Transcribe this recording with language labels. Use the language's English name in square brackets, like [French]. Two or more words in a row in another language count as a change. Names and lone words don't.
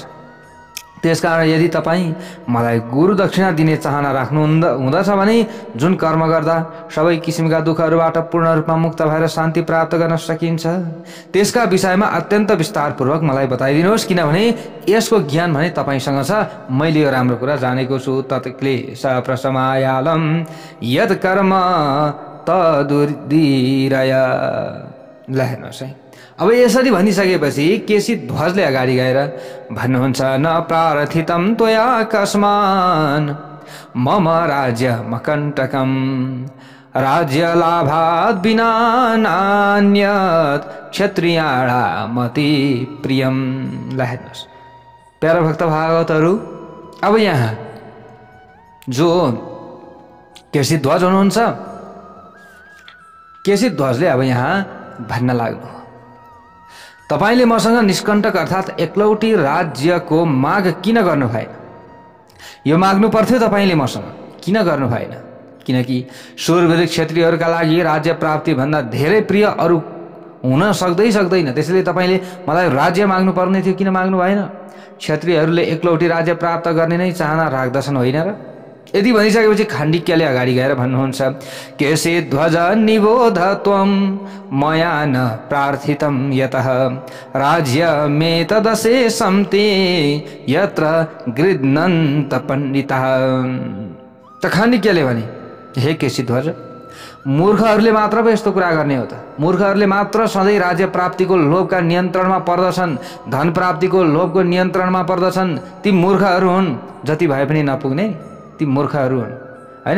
[Nepali] त्यसकारण यदि तपाईँ मलाई गुरुदक्षिणा दिने चाहना राख्नु हुँदछ भने जुन कर्म गर्दा सबै किसिमका दुःखहरूबाट पूर्ण रूपमा मुक्त भएर शान्ति प्राप्त गर्न सकिन्छ त्यसका विषयमा अत्यन्त विस्तारपूर्वक मलाई बताइदिनुहोस्, किनभने यसको ज्ञान भने तपाईँसँग छ। मैले यो राम्रो कुरा जानेको छु। [Sanskrit] तत्क्ले सप्रसमायालम यद कर्म तदुर्दिरय। [Nepali] ल हेर्नुहोस् है, अब यसरी भनिसकेपछि केशीध्वजले अगाडि गएर भन्नुहुन्छ, [Sanskrit] न प्रार्थितम त्वया कस्मान मम राज्य मकण्टकम राज्य लाभात् विना नान्यत् क्षत्रियाणामति प्रियम। [Nepali] ल हेर्नुहोस् प्यारा भक्त भागवतहरू, अब यहाँ जो केशीध्वज हुनुहुन्छ, केशीध्वजले अब यहाँ भन्न लाग्नु, तपाईले मसँग निष्कण्टक अर्थात् एकलौटी राज्यको माग किन गर्नु भएन? यो माग्नु पर्थ्यो तपाईले मसँग, किन गर्नु भएन? किनकि शूरवीर क्षत्रियहरूका लागि राज्य प्राप्ति भन्दा धेरै प्रिय अरू हुन सक्दैन। त्यसैले तपाईले मलाई राज्य माग्नु पर्ने थियो, किन माग्नु भएन? क्षत्रियहरूले एकलौटी राज्य प्राप्त गर्ने नै चाहना राख्दछन् होइन र? यदि भनिसकेपछि खाण्डिक्यले अगाडि गएर भन्नुहुन्छ, [Sanskrit] केशीध्वज निबोध त्वं मया न प्रार्थितं यतः राज्यमेतदशेषं ते यत्र गृह्णन्त पण्डितः। [Nepali] त खाण्डिक्यले भने, हे केशीध्वज, मूर्खहरूले मात्र पो यस्तो कुरा गर्ने हो त? मूर्खहरूले मात्र सधैँ राज्य प्राप्तिको लोभका नियन्त्रणमा पर्दछन्, धन प्राप्तिको लोभको नियन्त्रणमा पर्दछन्। ती मूर्खहरू हुन्, जति भए पनि नपुग्ने ती मूर्खहरू हुन् होइन?